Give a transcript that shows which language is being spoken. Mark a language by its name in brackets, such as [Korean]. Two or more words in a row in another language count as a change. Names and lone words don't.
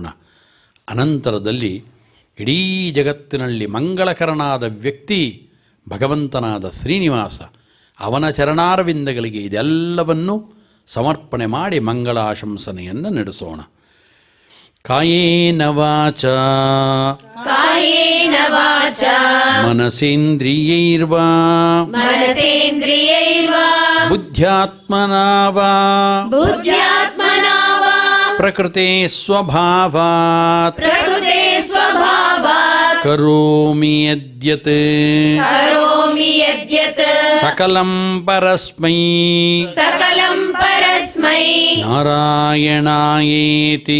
[Kannada] ಅನಂತರದಲ್ಲಿ ಇಡೀ ಜಗತ್ತಿನಲ್ಲಿ ಮಂಗಳಕರನಾದ ವ್ಯಕ್ತಿ ಭಗವಂತನಾದ ಶ್ರೀನಿವಾಸ, ಅವನ ಚರಣಾರವಿಂದಗಳಿಗೆ ಇದೆಲ್ಲವನ್ನು ಸಮರ್ಪಣೆ ಮಾಡಿ ಮಂಗಳಾಶಂಸನೆಯನ್ನು ನಡೆಸೋಣ. [Sanskrit] ಕಾಯೇನ ವಾಚ ಕಾಯೇನ ವಾಚ ಮನಸೇಂದ್ರಿಯೈರ್ವಾ ಮನಸೇಂದ್ರಿಯೈರ್ವಾ ಬುದ್ಧ್ಯಾತ್ಮನಾ ವಾ ಬುದ್ಧ್ಯಾತ್ಮನಾ ವಾ ಪ್ರಕೃತೆ ಸ್ವಭಾವಾತ್ ಪ್ರಕೃತೆ ಸ್ವಭಾವಾತ್ ಕರೋಮಿ ಯದ್ಯತ್ ಕರೋಮಿ ಯದ್ಯತ್ ಸಕಲಂ ಪರಸ್ಮೈ ಸಕಲಂ ಪರಸ್ಮೈ तस्मै नारायणायेति